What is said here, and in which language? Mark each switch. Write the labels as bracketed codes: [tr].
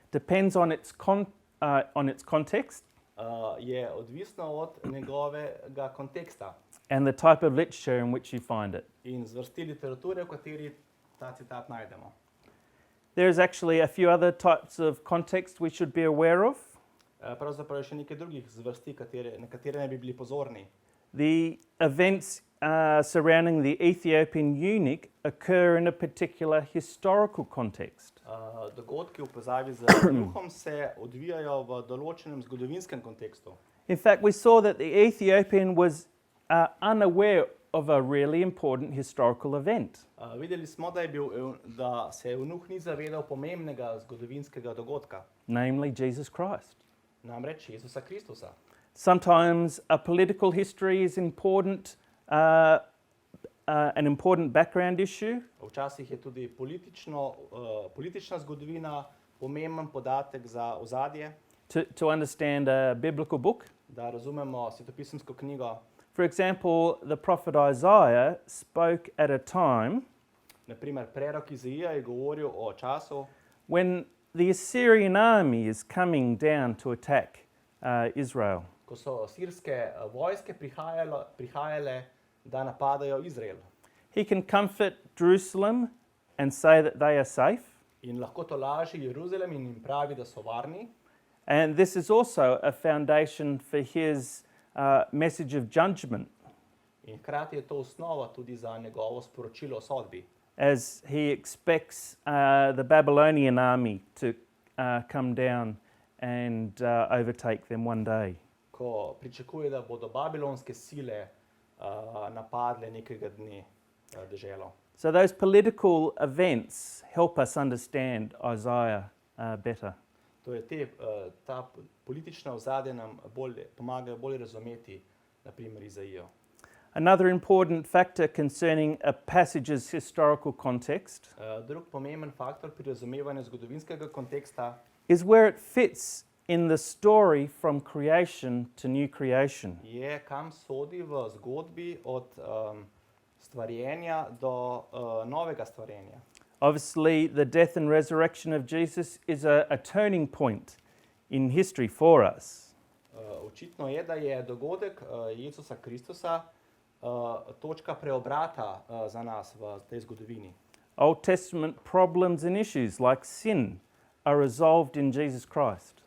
[en] depends on its context [sl] je odvisno od njegovega konteksta [en] and the type of literature in which you find it. [sl] in zvrsti literature, v kateri ta citat najdemo. [en] There is actually a few other types of context we should be aware of. [sl] Pravzaprav je še nekaj drugih zvrsti, na katere ne bi bili pozorni. [en] The events surrounding the Ethiopian eunuch occur in a particular historical context. [sl] Dogodki v povezavi z juhom se odvijajo v določenem zgodovinskem kontekstu. [en] In fact, we saw that the Ethiopian was unaware of a really important historical event. [sl] Videli smo, da se eunuh ni zavedal pomembnega zgodovinskega dogodka, [en] Namely Jesus Christ. [sl] namreč Jezusa Kristusa. [en] Sometimes a political history is important, an important background issue. [sl] Včasih je tudi politična zgodovina pomemben podatek za ozadje, [en] To understand a biblical book. [sl] da razumemo svetopisemsko knjigo. [en] For example, the prophet Isaiah spoke at a time [sl] Naprimer, prerok Izaija je govoril o času, [en] when the Assyrian army is coming down to attack Israel. [sl] ko so sirske vojske prihajale, da napadajo Izrael. [en] He can comfort Jerusalem and say that they are safe. [sl] In lahko to laži Jeruzalem in jim pravi, da so varni. [en] And this is also a foundation for his message of judgment, [sl] In hkrati je to osnova tudi za njegovo sporočilo o sodbi, [en] as he expects the Babylonian army to come down and overtake them one day. [sl] ko pričakuje, da bodo babilonske sile napadle nekega dne deželo. [en] So those political events help us understand Isaiah better. [sl] Torej, ta politična ozadja nam pomagajo bolje razumeti, naprimer Izaijo. [en] Another important factor concerning a passage's historical context [sl] Drug pomemben faktor pri razumevanju zgodovinskega konteksta [en] is where it fits in the story from creation to new creation. [sl] je, kam sodi v zgodbi od stvarjenja do novega stvarjenja. [en] Obviously, the death and resurrection of Jesus is a turning point in history for us. [sl] Očitno je, da je dogodek Jezusa Kristusa točka preobrata za nas v tej zgodovini. [en] Old Testament problems and issues like sin are resolved in Jesus Christ.